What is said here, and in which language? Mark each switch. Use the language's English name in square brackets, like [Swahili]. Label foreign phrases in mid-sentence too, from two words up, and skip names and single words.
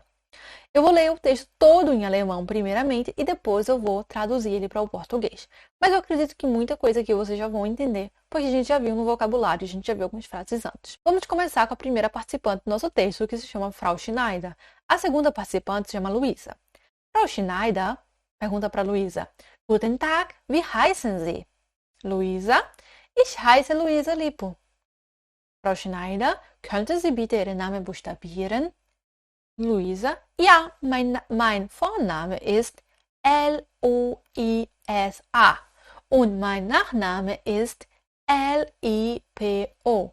[Portuguese] Eu vou ler o texto todo em alemão primeiramente e depois eu vou traduzir ele para o português. Mas eu acredito que muita coisa aqui vocês já vão entender, porque a gente já viu no vocabulário, a gente já viu algumas frases antes. Vamos começar com a primeira participante do nosso texto, que se chama Frau Schneider. A segunda participante se chama Luísa. Frau Schneider pergunta para Luísa: [German] Guten Tag, wie heißen Sie? Luísa: Ich heiße Luisa Lippo. Frau Schneider, könnte Sie bitte Ihren Namen buchstabieren? Luisa: Ja, mein Vorname ist Luisa und mein Nachname ist Lippo.